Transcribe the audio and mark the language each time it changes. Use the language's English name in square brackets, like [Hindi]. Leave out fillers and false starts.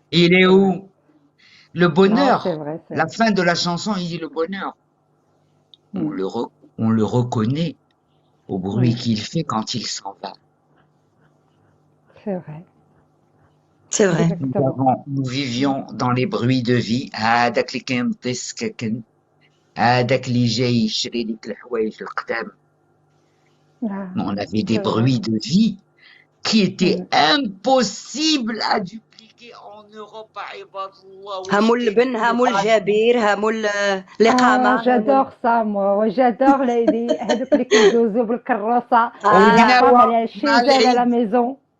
[French] Il est où? Le bonheur. Non, c'est vrai, c'est La fin de la chanson, il dit le bonheur. On le reconnaît au bruit qu'il fait quand il s'en va. C'est vrai. C'est vrai. Nous vivions dans les bruits de vie. [Arabic] هذاك اللي كينطي السكاكن. هذاك اللي جاي يشري لك الحوايج القدام. [French] On avait des bruits de vie qui étaient impossibles à dupliquer en Europe. [Arabic] هامو اللبن هامو الجبير هامو الإقامة. [French] J'adore ça moi, j'adore [Arabic] هذوك اللي كيدوزو بالكروسة الإقامة [French] chez elle à la maison.